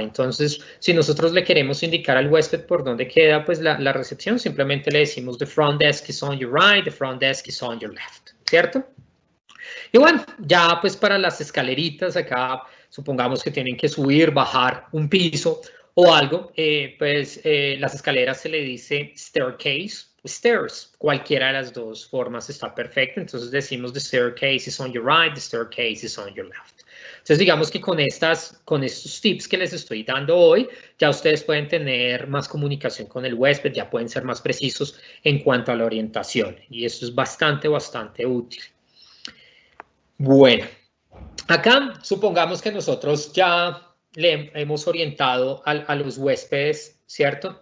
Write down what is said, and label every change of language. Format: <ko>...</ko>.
<es>Entonces, si nosotros le queremos indicar al huésped por dónde queda pues la recepción, simplemente le decimos</es> <en>the front desk is on your right, the front desk is on your left,</en> <es>¿cierto? Y bueno, ya pues para las escaleritas acá, supongamos que tienen que subir, bajar un piso o algo, pues las escaleras se le dice staircase, stairs, cualquiera de las dos formas está perfecto. Entonces decimos</es> <en>the staircase is on your right, the staircase is on your left.</en> <es>Entonces digamos que con estos tips que les estoy dando hoy, ya ustedes pueden tener más comunicación con el huésped, ya pueden ser más precisos en cuanto a la orientación y eso es bastante útil. Bueno, acá supongamos que nosotros ya le hemos orientado a los huéspedes, ¿cierto?</es>